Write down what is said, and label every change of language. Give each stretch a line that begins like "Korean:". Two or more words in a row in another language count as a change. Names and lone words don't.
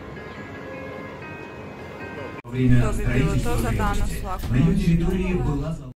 Russian: Во время
Serbian: То би bilo to
Russian: строительства
Serbian: za danas
Russian: крепости
Serbian: ovako.
Russian: на ее территории была